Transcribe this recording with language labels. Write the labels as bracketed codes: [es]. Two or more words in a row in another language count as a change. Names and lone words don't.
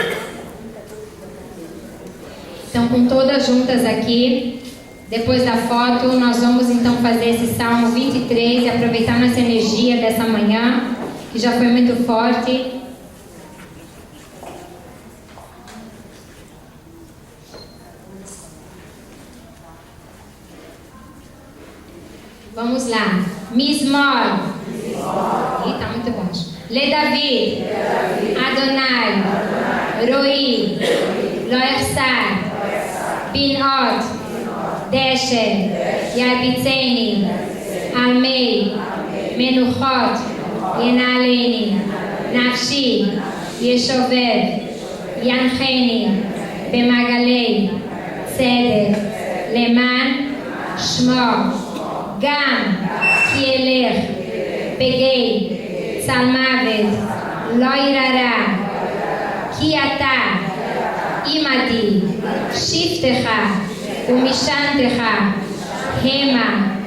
[pt] Então, com todas juntas aqui, depois da foto, nós vamos então fazer esse Salmo 23 e aproveitar nossa energia dessa manhã, que já foi muito forte. Vamos lá. Mismor. Ih, tá muito baixo. [he] לדוד. אדני. רעי. לא אחסר. בנאות. דשא. ירביצני. על מי. מנוחות. ינהלני. נפשי. ישובב. ינחני. Bemagalei. צדק. למען. שמו. גם, כי אלך, בגי, צלמוות, לא יראה, כי אתה, עמדי, שבטך ומשענתך, המה,